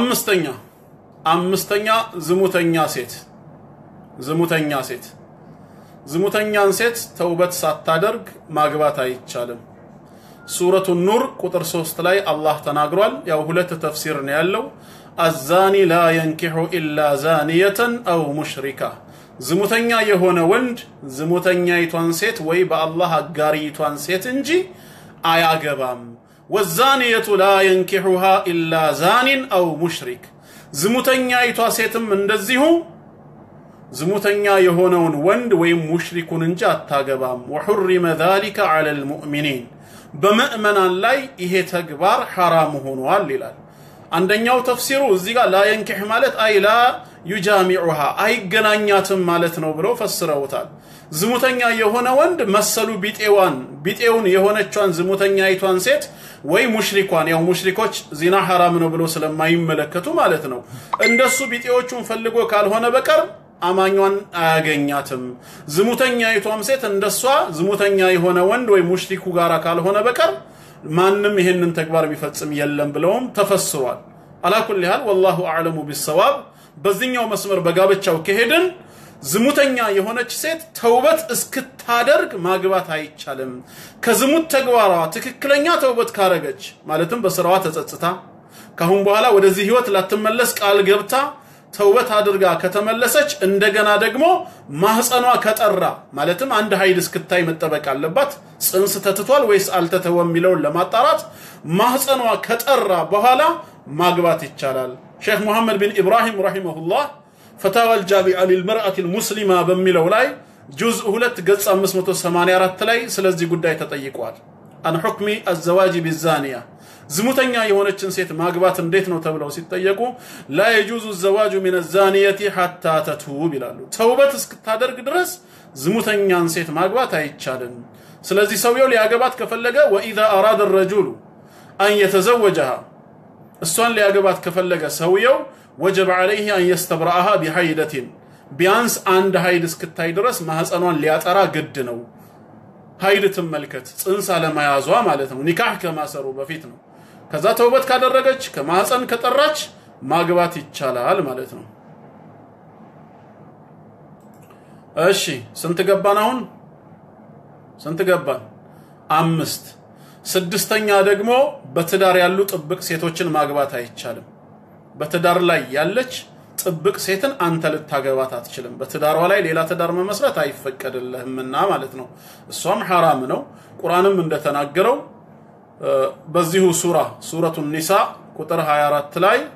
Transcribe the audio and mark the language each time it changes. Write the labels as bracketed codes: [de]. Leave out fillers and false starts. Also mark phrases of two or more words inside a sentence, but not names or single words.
[am] አምስተኛ ዝሙተኛ ሴት ዝሙተኛን ሴት ተውበት ሳታደርግ ማግባት አይቻልም ሱረቱ ኑር ቁጥር 3 ላይ አላህ ተናግሯል ያው ሁለት ተፍሲር ነው ያለው [ar] الزاني لا ينكح إلا زانية أو مشركة [am] ዝሙተኛ የሆነ ወንድ ዝሙተኛይቷን ሴት ወይ በአላህ አጋሪቷን ሴት እንጂ አያገባም [ar] والزانية لا ينكحها إلا زان أو مشرك [am] ዝሙተኛይቷ ሴትም እንደዚሁ ዝሙተኛ የሆነውን ወንድ ወይ ሙሽሪኩን እንጂ አታገባም [ar] وحرم ذلك على المؤمنين [am] በመእመናን ላይ ይሄ ተግባር حرام ሆኗል ይላል አንደኛው ተፍሲሩ እዚህ ጋር [ar] لا ينكح [am] ማለት አይ ላ يجامعها አይገናኛትም ማለት ነው ብለው ፈስረውታል ዝሙተኛ የሆነ ወንድ መሰሉ ቢጤውን የሆነቿን ዝሙተኛይቷን ሴት ወይ ሙሽሪኳን ያው ሙሽሪኮች ዚና حرام ነው ብለው ስለማይመለከቱ ማለት ነው እንደሱ ቢጤዎቹን ፈልጎ ካልሆነ በቀር አማኛን አያገኛትም ዝሙተኛይቷም ሴት እንደሷ ዝሙተኛ የሆነ ወንድ ወይ ሙሽሪኩ ጋራ ካልሆነ በቀር ማንንም ይሄንን ተግባር ቢፈጽም የለም ብለውም ተፈስሯል አላኩል ይሃል [ar] والله اعلم بالصواب [am] በዚህኛው መስመር በጋብቻው ከሄድን ዝሙተኛ የሆነች ሴት ተውበት እስክታደርግ ማግባት አይቻልም ከዝሙት ተግባሯ ትክክለኛ ተውበት ካረገች ማለትም በስራዋ ተጸጽታ ካሁን በኋላ ወደዚህ ህይወት ላትመለስ ቃል ገብታ ተውበት አድርጋ ከተመለሰች እንደገና ደግሞ ማህፀኗ ከጠራ ማለትም አንድ ሀይድ እስክታይ መጠበቅ አለባት ጽንስ ተትቷል ወይስ አልተተወም የሚለውን ለማጣራት ማህፀኗ ከጠራ በኋላ ማግባት ይቻላል ሼክ መሐመድ ቢን ኢብራሂም ረሂመሁላህ [ar] فتاوى الجامعة للمرأة المسلمة [am] በሚለው ላይ جزء 2 ገጽ 584 ላይ ስለዚህ ጉዳይ ተጠይቋል [ar] عن حكم الزواج بالزانية [am] ዝሙተኛ የሆነችን ሴት ማግባት እንዴት ነው ተብለው ሲጠየቁ [ar] لا يجوز الزواج من الزانية حتى تتوب [am] ይላሉ ተውበት እስክታደርግ ድረስ ዝሙተኛን ሴት ማግባት አይቻልም ስለዚህ ሰውየው ሊያገባት ከፈለገ [ar] واذا اراد الرجل ان يتزوجها [am] እሷን ሊያገባት ከፈለገ ሰውየው [ar] وجب عليه ان يستبرأها بحيدة [am] ቢያንስ አንድ ሀይድ እስክታይ ድረስ ማህፀኗን ሊያጠራ ግድ ነው ሀይድ ተመልከት ጽንስ አለማያዟ ማለት ነው ኒካህ ከማሰሩ በፊት ነው ከዛ ተውበት ካደረገች ከማህፀን ከጠራች ማግባት ይቻላል ማለት ነው እሺ ስንት ገባን አሁን ስንት ገባን 5 ስድስተኛ ደግሞ በትዳር ያሉ ጥብቅ ሴቶችን ማግባት አይቻልም በትዳር ላይ ያለች ጥብቅ ሴትን አንተ ልታገባት አትችልም በትዳሯ ላይ ሌላ ትዳር መመስረት አይፈቀድልህምና ማለት ነው እሷም حرام ነው ቁርአንም እንደተናገረው በዚሁ ሱረቱ ኒሳ ቁጥር 24 ላይ